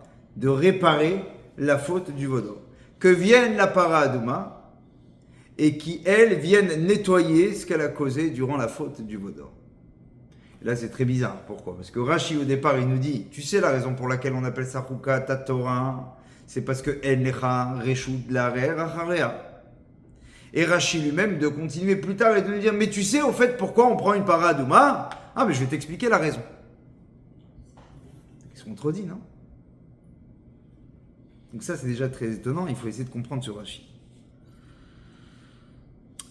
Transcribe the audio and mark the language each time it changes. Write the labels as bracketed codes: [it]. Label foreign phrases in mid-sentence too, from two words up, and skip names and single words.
[fr] De réparer la faute du veau d'or. Que vienne la paradouma et qui, elle, vienne nettoyer ce qu'elle a causé durant la faute du veau d'or. Et là, c'est très bizarre. Pourquoi? Parce que Rashi, au départ, il nous dit, tu sais la raison pour laquelle on appelle ça [he] חוקת התורה, [fr] c'est parce que [he] אין לך רשות להרהר אחריה. [fr] Et Rashi lui-même de continuer plus tard et de nous dire, mais tu sais au fait pourquoi on prend une paradouma? Ah, mais je vais t'expliquer la raison. Ils se contredit, non? Donc ça, c'est déjà très étonnant, il faut essayer de comprendre ce Rashi.